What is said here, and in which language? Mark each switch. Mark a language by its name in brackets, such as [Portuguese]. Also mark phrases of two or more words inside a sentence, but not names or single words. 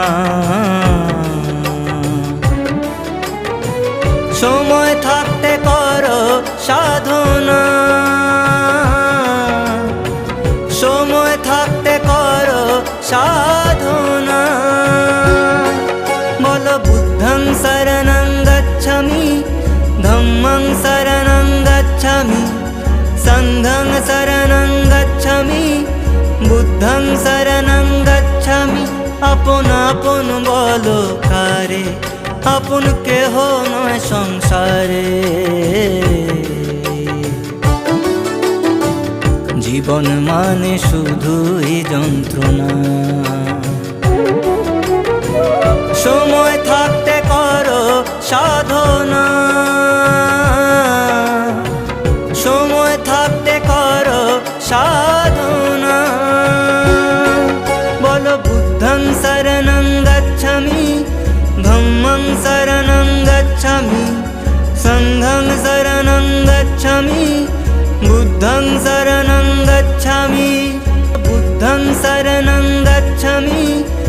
[Bangla] সময় থাকতে করো সাধনা, সময় থাকতে করো সাধনা। [Pali] বলো বুদ্ধং শরণং গচ্ছামি, ধম্মং শরণং গচ্ছামি, সংঘং শরণং গচ্ছামি, বুদ্ধং শরণং গচ্ছামি। [Bangla] আপন আপন বলো কারে, আপন কেহ নয় সংসারে। জীবন মানে শুধুই যন্ত্রণা, সময় থাকতে করো সাধনা, সময় থাকতে করো সাধনা। [Pali] বলো বুদ্ধং শরণং গচ্ছামি, ধম্মং শরণং গচ্ছামি, সংঘং শরণং গচ্ছামি, বুদ্ধং শরণং গচ্ছামি। शरणं गच्छामि